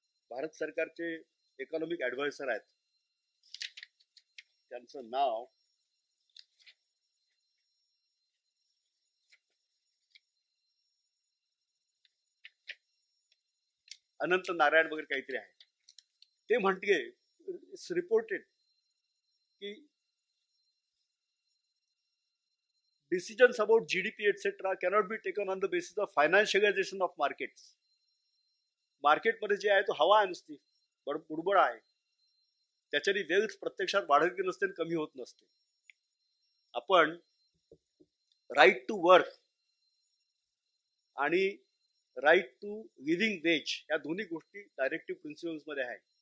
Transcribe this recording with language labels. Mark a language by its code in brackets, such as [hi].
[mr] भारत सरकारचे economic adviser आहेत, त्यांचं नाव अनंत नारायण वगैरे काहीतरी आहे. ते म्हणते, [en] It's reported की decisions about GDP etc. cannot be taken on the basis of financialization of markets. [mr] मार्केटमध्ये जे आहे तो हवा आहे नुसती, बुडबुड आहे. त्याच्याने वेल्थ प्रत्यक्षात वाढत नसते, कमी होत नसते. आपण राईट टू वर्क आणि राईट टू लिव्हिंग वेज या दोन्ही गोष्टी डायरेक्टिव्ह प्रिन्सिपल्स मध्ये आहे.